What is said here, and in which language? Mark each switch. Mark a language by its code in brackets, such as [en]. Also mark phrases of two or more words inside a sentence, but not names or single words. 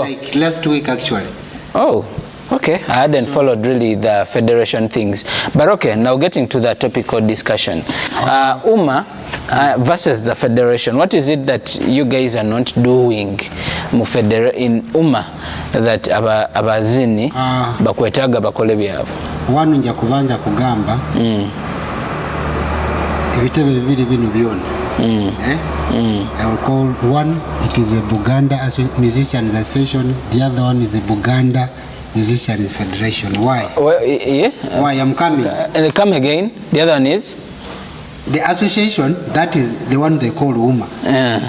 [en] Like last week actually. Oh, okay. I hadn't followed really the federation things. But okay, now getting to the topical discussion. UMA versus the federation. What is it that you guys are not doing in UMA that [lg] abazini bakwetaga bakole byabo? Wanu nja kubanza kugamba ebitebe bibiri bino byona. [en] I will call one, it is a Buganda Musicians Association, the other one is a Buganda Musicians Federation. Why? Yeah. Why I'm coming? Come again. The other one is? The association, that is the one they call UMA.